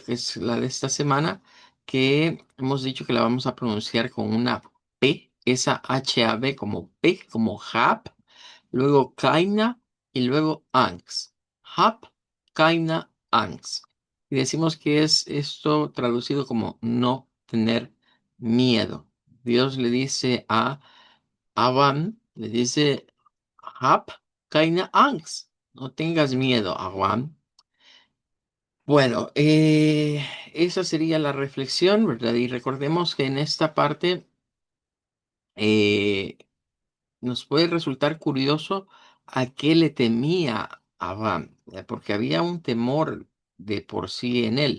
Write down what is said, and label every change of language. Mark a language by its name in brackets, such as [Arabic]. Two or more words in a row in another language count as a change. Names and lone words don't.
[Spanish] Que es la de esta semana, que hemos dicho que la vamos a pronunciar con una P, esa H-A-B como P, como hab, luego kaina y luego Angst. [German] Hab, kaina, Angst. [Spanish] Y decimos que es esto traducido como no tener miedo. Dios le dice a Abraham, le dice, [German] hab, kaina, Angst. [Spanish] No tengas miedo, Abraham. Bueno, esa sería la reflexión, ¿verdad? Y recordemos que en esta parte eh, nos puede resultar curioso a qué le temía Abraham, porque había un temor de por sí en él.